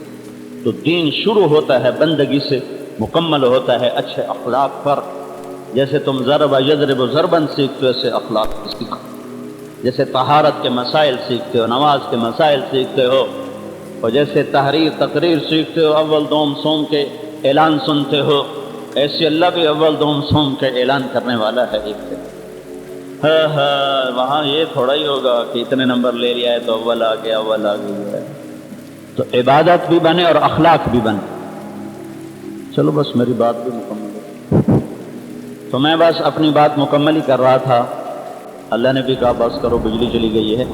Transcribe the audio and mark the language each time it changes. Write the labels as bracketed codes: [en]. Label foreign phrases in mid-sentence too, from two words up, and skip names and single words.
[ur] تو دین شروع ہوتا ہے بندگی سے، مکمل ہوتا ہے اچھے اخلاق پر۔ جیسے تم [ar] ضرب یضرب ضربا [ur] سیکھتے ہو، ایسے اخلاق سیکھو۔ جیسے طہارت کے مسائل سیکھتے ہو، نماز کے مسائل سیکھتے ہو، اور جیسے تحریر تقریر سیکھتے ہو، اول دوم سوم کے اعلان سنتے ہو، ایسے اللہ بھی اول دوم سوم کے اعلان کرنے والا ہے ایک سے۔ وہاں یہ تھوڑا ہی ہوگا کہ اتنے نمبر لے لیا ہے تو اول آ گیا، اول آ گئی ہے۔ تو عبادت بھی بنے اور اخلاق بھی بنے۔ چلو بس میری بات بھی مکمل ہے، تو میں بس اپنی بات مکمل ہی کر رہا تھا، اللہ نے بھی کہا بس کرو، بجلی چلی گئی ہے۔